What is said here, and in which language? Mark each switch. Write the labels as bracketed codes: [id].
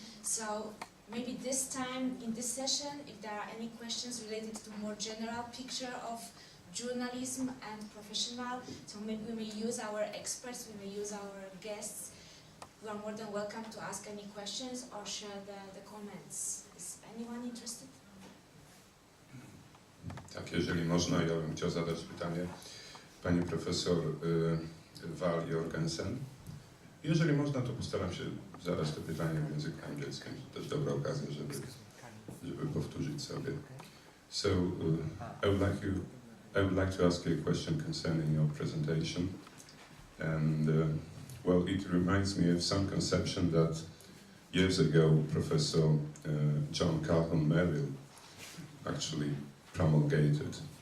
[en] So maybe this time in this session, if there are any questions related to more general picture of journalism and professional, so maybe we may use our experts, we may use our guests. You are more than welcome to ask any questions or share the comments. Is anyone interested? [pl] Tak, jeżeli można, ja bym chciał zadać pytanie pani profesor Val Jorgensen. Jeżeli można, to postaram się zadać to pytanie w języku angielskim. To też dobra okazja, żeby powtórzyć sobie. [en] So, I would like to ask you a question concerning your presentation. And, well, it reminds me of some conception that years ago Professor John Calhoun Merrill actually promulgated.